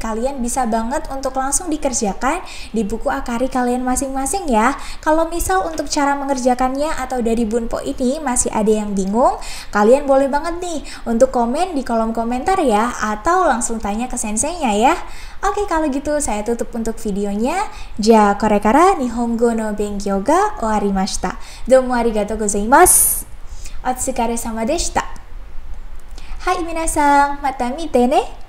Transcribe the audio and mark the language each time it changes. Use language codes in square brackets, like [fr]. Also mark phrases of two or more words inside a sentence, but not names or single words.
[id] Kalian bisa banget untuk langsung dikerjakan di buku akari kalian masing-masing ya. Kalau misal untuk cara mengerjakannya atau dari bunpo ini masih ada yang bingung, kalian boleh banget nih untuk komen di kolom komentar ya, atau langsung tanya ke senseinya ya. Oke, kalau gitu saya tutup untuk videonya. [ja] じゃ、これから日本語の勉強が終わりました. どうもありがとうございます。お疲れ様でした. はい皆さん、また見てね.